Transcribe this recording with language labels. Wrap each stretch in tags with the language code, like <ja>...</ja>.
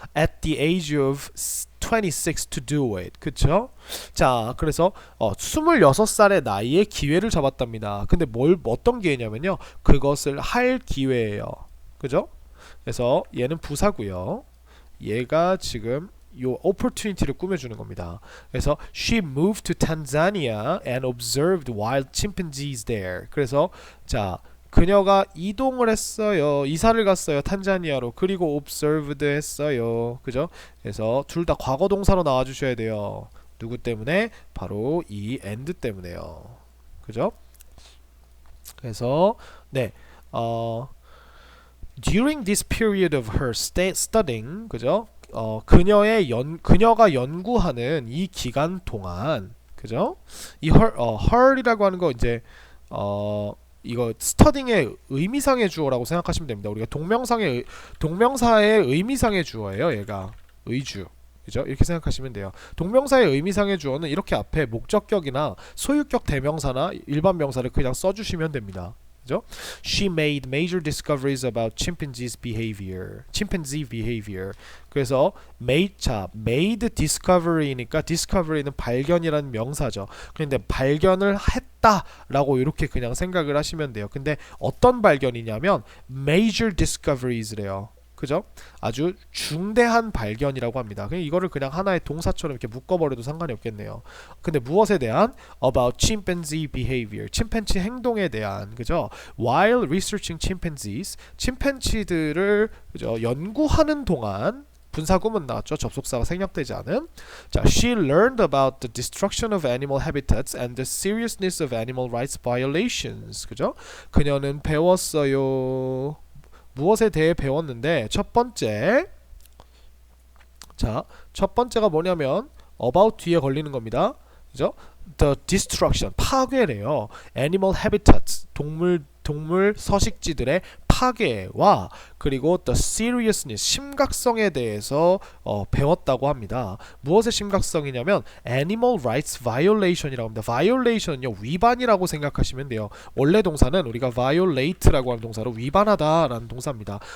<en>at the age of 26 to do it.</en> <ko>그쵸? 자, 그래서 26살의 나이에 기회를 잡았답니다. 근데 어떤 기회냐면요, 그것을 할 기회예요. 그죠? 그래서 얘는 부사고요. 얘가 지금 요 opportunity를 꾸며주는 겁니다. 그래서</ko> <en>she moved to Tanzania and observed wild chimpanzees there.</en> <ko>그래서 자, 그녀가 이동을 했어요. 이사를 갔어요. 탄자니아로. 그리고 observed 했어요. 그죠? 그래서 둘 다 과거 동사로 나와 주셔야 돼요. 누구 때문에? 바로 이 and 때문에요. 그죠? 그래서 네.</ko> <en>during this period of her studying,</en> <ko>그죠? 그녀가 연구하는 이 기간 동안, 그죠? 이 her이라고 하는 거 이제 이거 studying의 의미상의 주어라고 생각하시면 됩니다. 우리가 동명사의 의미상의 주어예요. 얘가 의주. 그죠? 이렇게 생각하시면 돼요. 동명사의 의미상의 주어는 이렇게 앞에 목적격이나 소유격 대명사나 일반 명사를 그냥 써주시면 됩니다. 그죠?</ko> <en>She made major discoveries about chimpanzees behavior. chimpanzee behavior.</en> <ko>그래서 made discovery니까 discovery는 발견이라는 명사죠. 그런데 발견을 했다라고 이렇게 그냥 생각을 하시면 돼요. 근데 어떤 발견이냐면 major discoveries래요. 그죠? 아주 중대한 발견이라고 합니다. 이거를 그냥 하나의 동사처럼 이렇게 묶어버려도 상관이 없겠네요. 근데 무엇에 대한?</ko> <en>About chimpanzee behavior.</en> <ko>침팬지 행동에 대한, 그죠?</ko> <en>While researching chimpanzees,</en> <ko>침팬지들을 그죠? 연구하는 동안 분사구문 나왔죠. 접속사가 생략되지 않은. 자,</ko> <en>she learned about the destruction of animal habitats and the seriousness of animal rights violations.</en> <ko>그죠? 그녀는 배웠어요. 무엇에 대해 배웠는데 첫 번째가 뭐냐면 about 뒤에 걸리는 겁니다. 그죠?</ko> <en>The destruction,</en> <ko>파괴래요.</ko> <en>Animal habitats,</en> <ko>동물 서식지들의 파괴와 그리고</ko> <en>the seriousness,</en> <ko>심각성에 대해서 배웠다고 합니다. 무엇의 심각성이냐면</ko> <en>animal rights violation</en> <ko>이라고 합니다. violation은요 위반이라고 생각하시면 돼요. 원래 동사는 우리가 violate라고 하는 동사로 위반하다라는 동사입니다.</ko>